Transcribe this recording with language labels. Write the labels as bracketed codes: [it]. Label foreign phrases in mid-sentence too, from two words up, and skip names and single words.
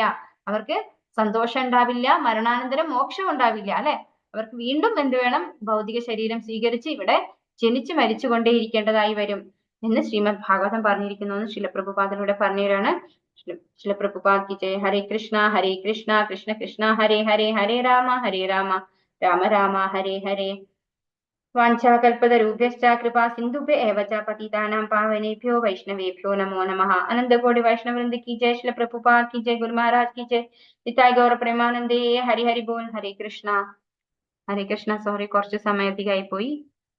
[ml] അവർക്ക് സന്തോഷം ഉണ്ടാവില്ല, മരണാനന്തരം മോക്ഷം ഉണ്ടാവില്ല, അല്ലെ? അവർക്ക് വീണ്ടും എന്ത് വേണം? ഭൗതിക ശരീരം സ്വീകരിച്ച് ഇവിടെ ജനിച്ചു മരിച്ചുകൊണ്ടേയിരിക്കേണ്ടതായി വരും എന്ന് ശ്രീമദ് ഭാഗവതം പറഞ്ഞിരിക്കുന്നു എന്ന് ശിലപ്രഭുപാദനിലൂടെ പറഞ്ഞുതരാണ്. [hi] शिलप्रभुपाद की जय. [sa] ഹരേ കൃഷ്ണ കൃഷ്ണ കൃഷ്ണ ഹരേ ഹരേ, ഹരേ രാമ രാമ രാമ ഹരേ ഹരേ. വാഞ്ചാകൽപതരുഭ്യശ്ച കൃപാ സിന്ധുഭ്യ ഏവ ച പതിതാനാം പാവനേഭ്യോ വൈഷ്ണവേഭ്യോ നമോ നമഃ. അനന്തകോടി വൈഷ്ണവവൃന്ദ [hi] की जय, श्रील प्रभुपाद की जय, गुरु महाराज की जय, [bn] নিতাই গৌর প্রেমানন্দে. হরি হরি বোল. [sa] ഹരേ കൃഷ്ണ. [ml] സോറി കുറച്ച് സമയം അധികമായി പോയി.